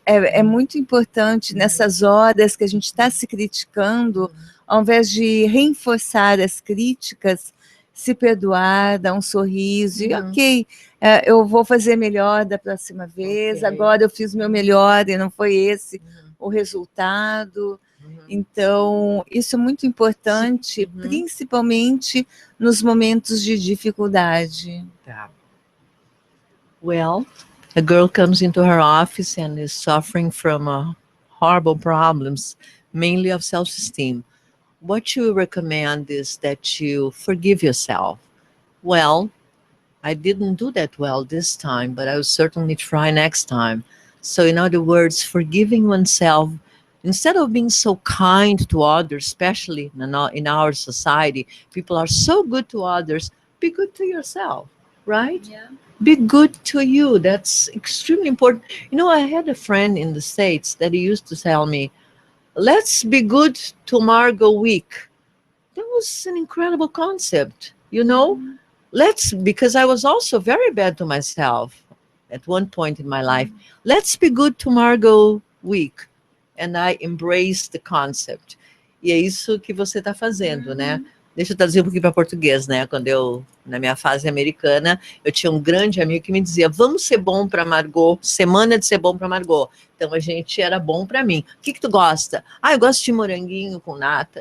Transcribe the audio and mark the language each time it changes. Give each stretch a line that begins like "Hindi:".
Portuguese: É muito importante nessas horas que a gente está se criticando, ao invés de reforçar as críticas, se perdoar, dar um sorriso, e ok, eu vou fazer melhor da próxima vez, agora eu fiz o meu melhor e não foi esse o resultado. Então, isso é muito importante, principalmente nos momentos de dificuldade.
English: Well, a girl comes into her office and is suffering from horrible problems, mainly of self-esteem. What you recommend is that you forgive yourself. Well, I didn't do that well this time, but I will certainly try next time. So in other words, forgiving oneself, instead of being so kind to others, especially in our society, people are so good to others, be good to yourself, right? Yeah. Be good to you. That's extremely important. You know, I had a friend in the States that he used to tell me, let's be good to Margot week. That was an incredible concept, you know? Because I was also very bad to myself at one point in my life. Let's be good to Margot week. And I embraced the concept.
Portuguese: E é isso que você está fazendo, né? Deixa eu traduzir um pouquinho para português, né? Quando na minha fase americana, eu tinha um grande amigo que me dizia, vamos ser bom para Margot, semana de ser bom para Margot. Então a gente era bom para mim. O que tu gosta? Eu gosto de moranguinho com nata.